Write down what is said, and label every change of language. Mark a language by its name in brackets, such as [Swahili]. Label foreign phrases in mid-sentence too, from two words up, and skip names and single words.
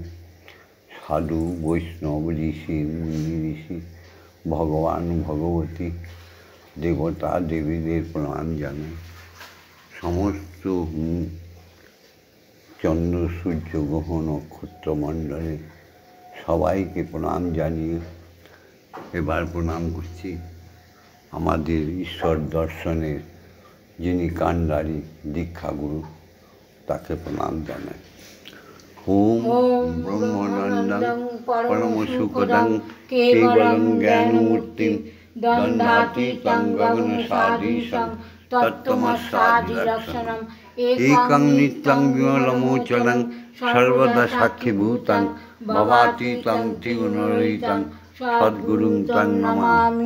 [Bangla] সাধু বৈষ্ণব ঋষি মুনি ঋষি ভগবান ভগবতী দেবতা দেবীদের প্রণাম জানাই, সমস্ত চন্দ্র সূর্য গ্রহ নক্ষত্রমণ্ডলে সবাইকে প্রণাম জানিয়ে এবার প্রণাম করছি আমাদের ঈশ্বর দর্শনের যিনি কাণ্ডারি দীক্ষাগুরু, তাকে প্রণাম জানাই। [Sanskrit] ওম ব্রহ্মানন্দং পরমসুখদং কেবলং জ্ঞানমূর্তিং দ্বন্দ্বাতীতং গগনসাদৃশং তত্ত্বমস্যাদিলক্ষণম একং নিত্যং বিমলমোচনং সর্বদা সাক্ষীভূতং ভবাতীতং ত্রিগুণরহিতং সদ্গুরুং তং নমামি।